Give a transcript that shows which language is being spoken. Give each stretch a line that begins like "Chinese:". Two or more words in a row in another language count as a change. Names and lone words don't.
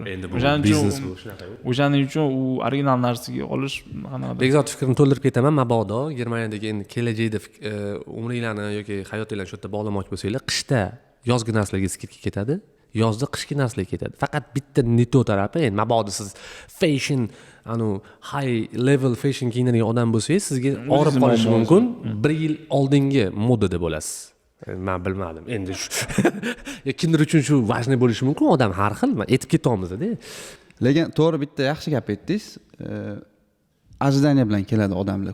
Uzbek: Endi bu biznes bu shunaqa. O'shaning uchun u original narsaga olish qanaqa. Bekzod fikrimni to'ldirib ketaman. Mabodo Germaniyadagi endi kelajakda umringlarni yoki hayotinglarni shu yerda bog'lamoqchi bo'lsanglar, qishda yozgi narsalarga skidka ketadi, yozda qishki narsalarga ketadi. Faqat bitta neto tarafi, endi mabodo siz
English: fashion, high level fashion
Uzbek: kiyinadigan odam bo'lsangiz, sizga og'rib qolishi mumkin. 1 yil oldingi modada bo'lasiz. Men bilmadim. Endi shu kimdir uchun shu важный bo'lishi mumkin, odam har xil, men aytib ketyapmiz-da. Lekin to'g'ri bitta yaxshi gap aytdingiz. Ajdaniya bilan keladi odamlar.